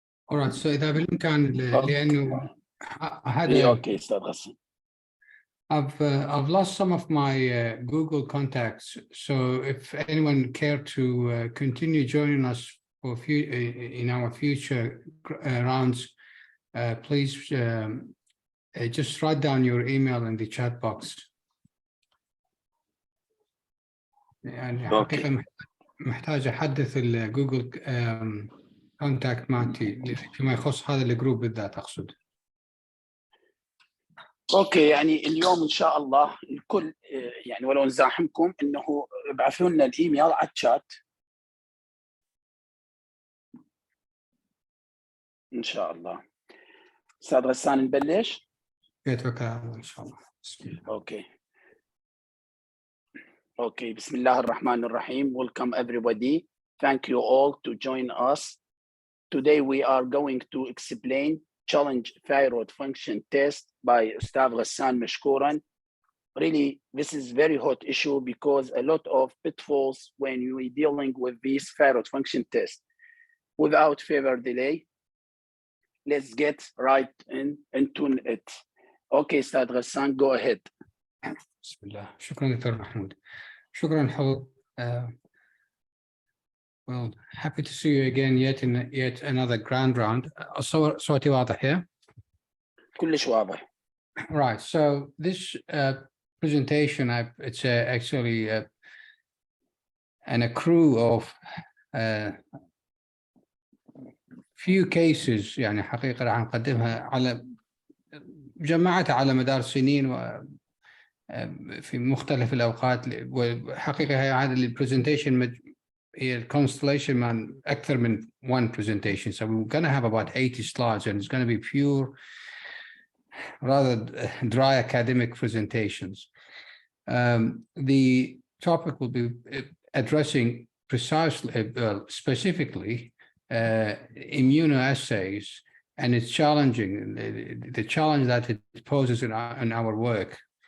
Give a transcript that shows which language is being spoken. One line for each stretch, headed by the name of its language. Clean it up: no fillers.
English: Alright, so
Arabic: إذا بالإمكان لأنه هذا أوكي أستاذ غسان.
English: I've lost some of my Google contacts, so if anyone care to continue joining us for in our future rounds, please just write down your email in the chat box.
Arabic: يعني حقيقة محتاج أحدث الجوجل كونتاكت مالتي فيما يخص هذا الجروب بالذات أقصد. اوكي، يعني اليوم ان شاء الله الكل يعني ولو نزاحمكم انه ابعثوا لنا الايميل على الشات ان شاء الله. استاذ غسان نبلش؟ يتوكل على الله ان شاء الله. اوكي بسم الله الرحمن الرحيم.
English: Welcome everybody. Thank you all to join us. Today we are going to explain challenge thyroid function test by Ustad Ghassan Mashkouran. Really, this is very hot issue because a lot of pitfalls when you're dealing with this thyroid function test. Without further delay, let's get right into it. Okay, Ustad Ghassan, go ahead.
Arabic: بسم الله. شكرا دكتور محمود. شكرا حضور.
English: Well, happy to see you again yet another grand round.
Arabic: صوتي واضح
English: here?
Arabic: كلش واضح.
English: Right, so this presentation, it's actually an accrue of few cases
Arabic: يعني حقيقة راح نقدمها على جمعتها على مدار سنين في مختلف الأوقات، وحقيقة هذا البرزنتيشن هي constellation من أكثر من
English: one presentation. So we're going to have about 80 slides and it's going to be pure, rather dry academic presentations. The topic will be addressing precisely, specifically immunoassays and its challenging, the challenge that it poses in our work.